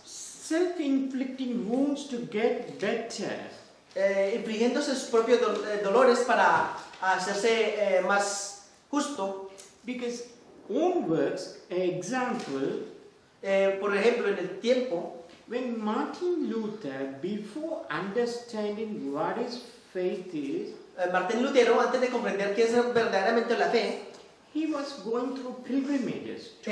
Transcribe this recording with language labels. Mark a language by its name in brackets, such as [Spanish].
[English] Self-inflicting wounds to get better. [Spanish] Infligiéndose sus propios dolores para hacerse más justo. [English] Because own works, example, [Spanish] Por ejemplo, en el tiempo, [English] when Martin Luther, before understanding what is faith is, [Spanish] Martín Lutero, antes de comprender qué es verdaderamente la fe, [English] he was going through pilgrimages to